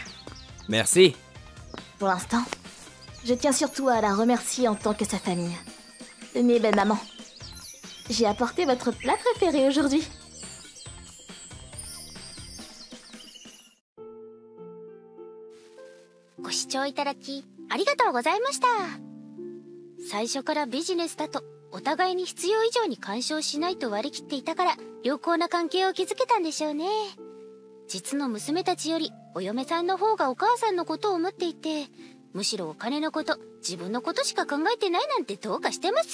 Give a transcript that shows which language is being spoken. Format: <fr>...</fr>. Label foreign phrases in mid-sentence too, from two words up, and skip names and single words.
<fr>Merci. Pour l'instant, je tiens surtout à la remercier en tant que sa famille. Tenez, belle maman. J'ai apporté votre plat préféré aujourd'hui. Merci.</fr> <ja>最初からビジネスだとお互いに必要以上に干渉しないと割り切っていたから良好な関係を築けたんでしょうね。実の娘たちよりお嫁さんの方がお母さんのことを思っていて、むしろお金のこと、自分のことしか考えてないなんてどうかしてます。</ja>